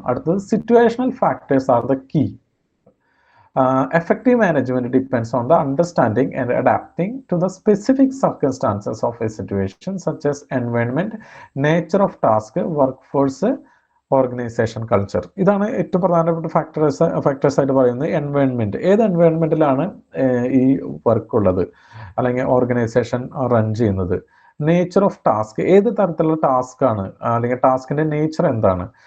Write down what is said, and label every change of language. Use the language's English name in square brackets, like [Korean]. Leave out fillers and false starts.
[Malayalam] അടുത്തത്, [English] Situational factors are the key. Effective management depends on the understanding and adapting to the specific circumstances of a situation, such as environment, nature of task, workforce, organisation culture. [Malayalam] ഇതാണ് ഏറ്റവും പ്രധാനപ്പെട്ട factors ആയിട്ട് പറയുന്നത്. Environment, ഏത് എൻവയോൺമെൻറ്റിലാണ് ഈ work ഉള്ളത് അല്ലെങ്കിൽ organisation run ചെയ്യുന്നത്. നേച്ചർ ഓഫ് ടാസ്ക്, ഏത് തരത്തിലുള്ള ടാസ്ക് ആണ് അല്ലെങ്കിൽ ടാസ്കിൻ്റെ നേച്ചർ എന്താണ്.